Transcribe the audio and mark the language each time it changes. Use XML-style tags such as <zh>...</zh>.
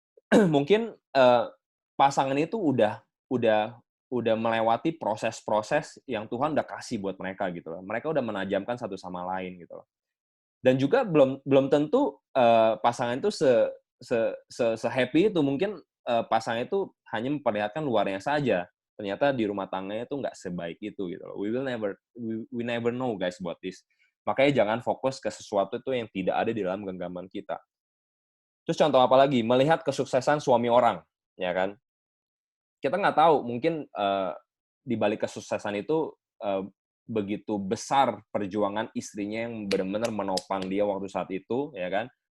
<id>Mungkin pasangan itu udah melewati proses-proses yang Tuhan udah kasih buat mereka gitu loh. Mereka udah menajamkan satu sama lain gitu loh. Dan juga belum tentu pasangan itu se-happy itu. Mungkin pasangan itu hanya memperlihatkan luarnya saja. Ternyata di rumah tangganya itu nggak sebaik itu gitu loh.</id> <en>We never know guys about this.</en> <id>Makanya jangan fokus ke sesuatu itu yang tidak ada di dalam genggaman kita. Terus contoh apa lagi? Melihat kesuksesan suami orang, ya kan? Kita nggak tahu, mungkin di balik kesuksesan itu begitu besar perjuangan istrinya yang benar-benar menopang dia waktu saat itu, ya kan?</id>